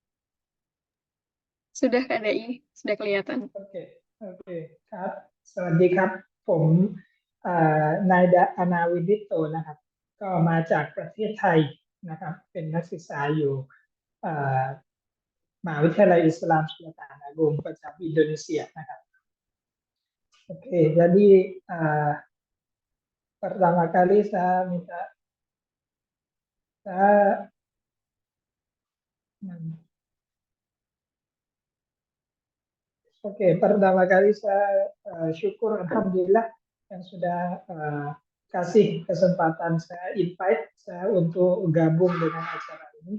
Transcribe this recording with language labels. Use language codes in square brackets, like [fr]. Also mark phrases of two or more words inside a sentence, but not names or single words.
[id] Sudah Kak Dai, sudah kelihatan. Oke. [th] ครับ สวัสดีครับ ผมนายดาอนาวินิตโตนะครับ ก็มาจากประเทศไทยนะครับ เป็นนักศึกษาอยู่เอ่อมหาวิทยาลัยอิสลามSultan Agung ประจำอินโดนีเซียนะครับ [id] Oke, jadi pertama kali saya minta saya Oke, pertama kali saya syukur Alhamdulillah yang sudah kasih kesempatan saya invite saya untuk gabung dengan acara ini.